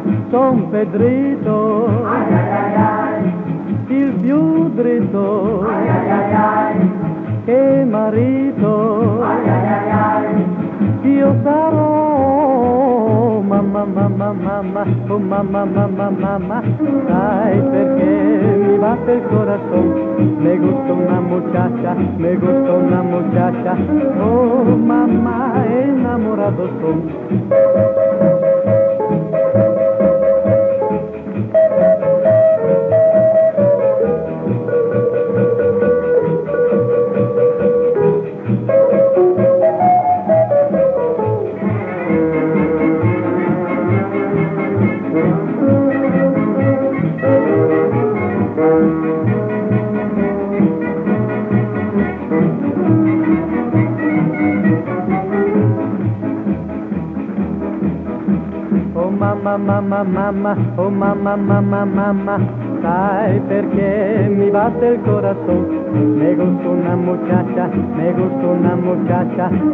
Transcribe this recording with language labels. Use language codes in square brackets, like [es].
[it] Son Pedrito, il più dritto. Che marito io sarò, mamma, mamma, mamma, oh mamma, mamma, mamma. Sai perché mi batte il corazon? [es] Me gusta una muchacha, me gusta una muchacha. Oh mamma, enamorado son. [it] Mamma, mamma, oh mamma, mamma, mamma, sai perché mi batte il corazon? [es] Me gusta una muchacha, me gusta una muchacha.